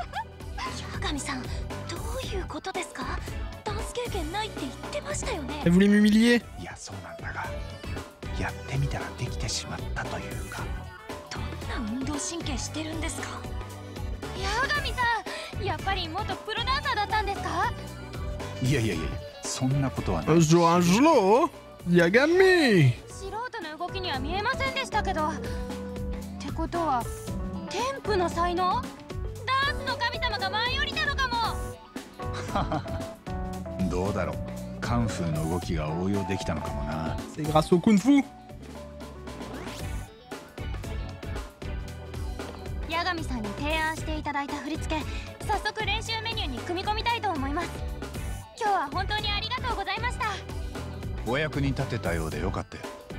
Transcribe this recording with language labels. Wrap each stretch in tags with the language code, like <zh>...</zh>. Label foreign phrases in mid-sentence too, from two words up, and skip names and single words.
<fr>Elle voulait m'humilier. Angelo Yagami.</fr> <ja>素人の動きには見えませんでしたけど。ってことはテンプの才能？ダンスの神様が舞い降りたのかも。どうだろう。カンフーの動きが応用できたのかもな。</ja> <fr>C'est grâce au kung fu.</fr> <ja>八神さんに提案していただいた振り付け、早速練習メニューに組み込みたいと思います。今日は本当にありがとうございました。お役に立てたようでよかったよ。</ja>